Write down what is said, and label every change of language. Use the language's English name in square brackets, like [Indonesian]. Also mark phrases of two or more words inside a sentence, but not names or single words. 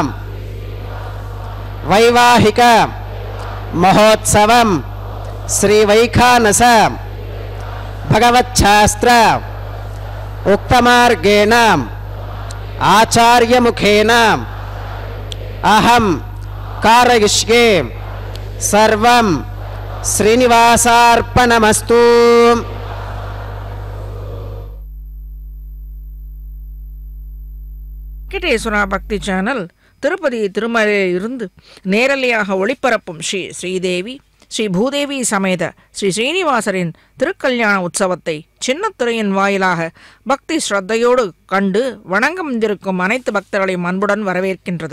[Sanskrit] वैवाहिक महोत्सवं श्री वैखानस भगवच्छास्त्र उक्तमार्गेण आचार्यमुखेन अहं कारयिष्ये सर्वं श्रीनिवासार्पणमस्तु. [Tamil] வெங்கடேஸ்வரா பக்தி சேனல் திருப்பதி திருமலையில் இருந்து நேரலையாக ஒளிபரப்பும் ஸ்ரீ ஸ்ரீதேவி ஸ்ரீ பூதேவி சமேத ஸ்ரீ ஸ்ரீனிவாசரின் திருக்கல்யாண உற்சவத்தை சின்னத்துறையின் வாயிலாக பக்தி ஸ்ரத்தையோடு கண்டு வணங்கமிருக்கும் அனைத்து பக்தர்களையும் அன்புடன் வரவேற்கின்றது.